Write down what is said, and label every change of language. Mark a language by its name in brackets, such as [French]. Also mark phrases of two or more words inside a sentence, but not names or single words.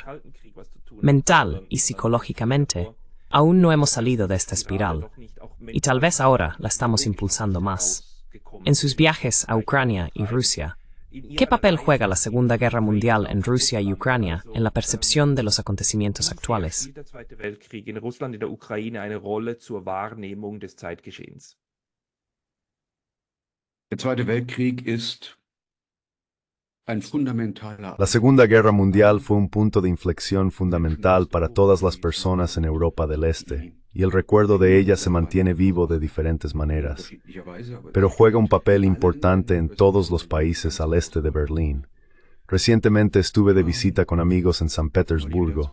[Spanish] Mental y psicológicamente, aún no hemos salido de esta espiral, y tal vez ahora la estamos impulsando más. En sus viajes a Ucrania y Rusia, ¿qué papel juega la Segunda Guerra Mundial en Rusia y Ucrania en la percepción de los acontecimientos actuales? [German] Der Zweite Weltkrieg ist ein fundamentaler. [Spanish] La Segunda Guerra Mundial fue un punto de inflexión fundamental para todas las personas en Europa del Este, y el recuerdo de ella se mantiene vivo de diferentes maneras, pero juega un papel importante en todos los países al este de Berlín. Recientemente estuve de visita con amigos en San Petersburgo.